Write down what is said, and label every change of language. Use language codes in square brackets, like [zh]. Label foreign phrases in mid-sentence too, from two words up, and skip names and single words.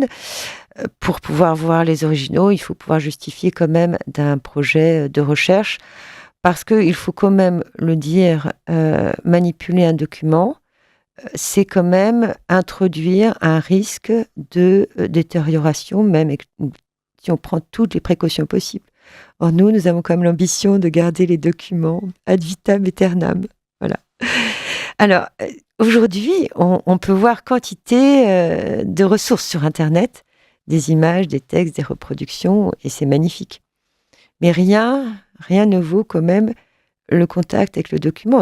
[fr] Pour pouvoir voir les originaux, il faut pouvoir justifier quand même d'un projet de recherche, parce qu'il faut quand même le dire, manipuler un document, c'est quand même introduire un risque de détérioration, même si on prend toutes les précautions possibles. Or, nous avons quand même l'ambition de garder les documents [la] ad vitam aeternam. [fr] Voilà. Alors, aujourd'hui, on peut voir quantité de ressources sur Internet, des images, des textes, des reproductions, et c'est magnifique. Mais rien ne vaut quand même le contact avec le document.